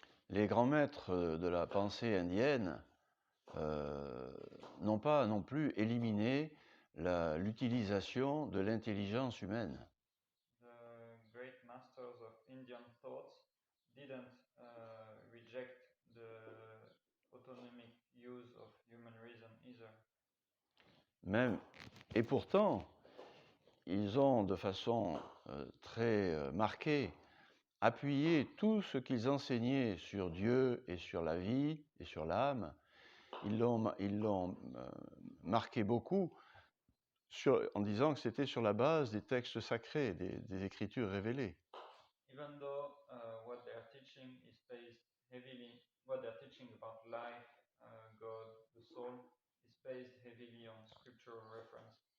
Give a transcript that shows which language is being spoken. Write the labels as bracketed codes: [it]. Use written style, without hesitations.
[fr] Les grands maîtres de la pensée indienne n'ont pas non plus éliminé l'utilisation de l'intelligence humaine. [en] The great masters of Indian thought didn't reject the autonomic use of human reason either. [fr] Et pourtant, ils ont de façon très marquée appuyé tout ce qu'ils enseignaient sur Dieu et sur la vie et sur l'âme. Ils l'ont marqué beaucoup en disant que c'était sur la base des textes sacrés, des écritures révélées. [en] Even though what they are teaching is based heavily, what they are teaching about life, God, the soul, is based heavily on scriptural reference.